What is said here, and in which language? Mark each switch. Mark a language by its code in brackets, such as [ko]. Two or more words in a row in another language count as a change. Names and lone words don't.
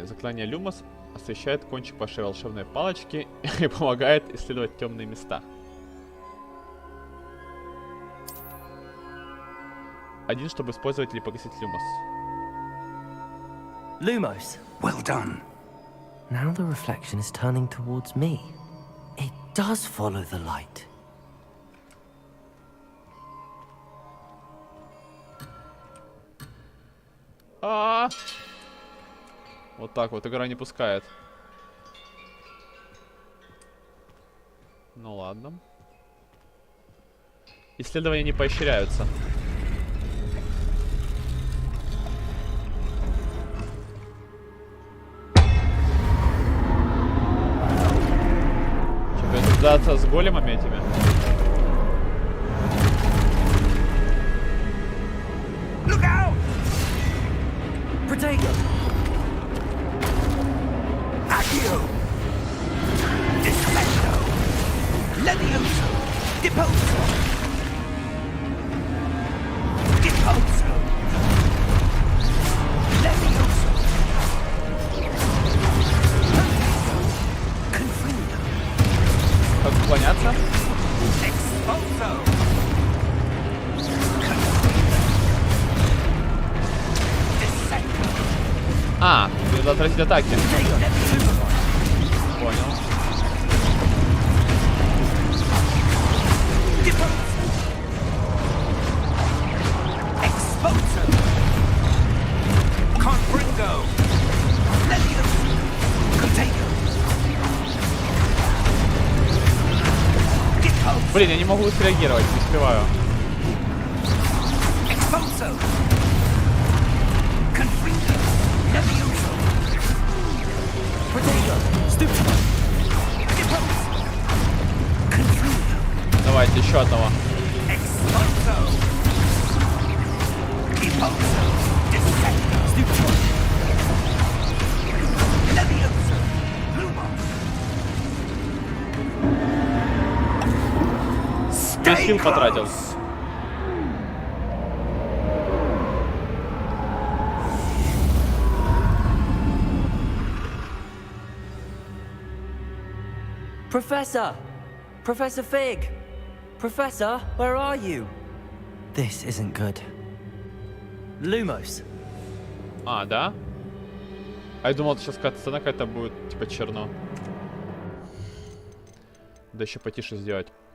[ru] Заклинание Люмос освещает кончик вашей волшебной палочки и помогает исследовать темные места. Один, чтобы использовать или погасить Люмос. [en] Lumos. Well done. Now the reflection is turning towards me. It does follow the light. [ru] Вот так вот, игра не пускает. Ну ладно. Исследования не поощряются. Че, придется драться с големами этими? [en] Look out! Protego! Accio! Disfecto! Levioso! Deposo! Deposo! Levioso! Confringo! [ru] Как уклоняться? Exposo! А, надо отразить атаки. Понял. Exposo! Confringo! Levioso! Contago! Deposo! Блин, я не могу среагировать, не успеваю. Exposo! Confringo! Levioso! Protego! Stupid! Deposo! Confringo! Давайте еще одного. Exposo! Deposo! Disfecto! Levioso! Lumos! Весь сил потратил. [en] Professor! Professor Fig! Professor, where are you? This isn't good. Lumos. [ru] А, да? А я думал, сейчас какая-то сцена какая-то будет, типа, черно. Да еще потише сделать.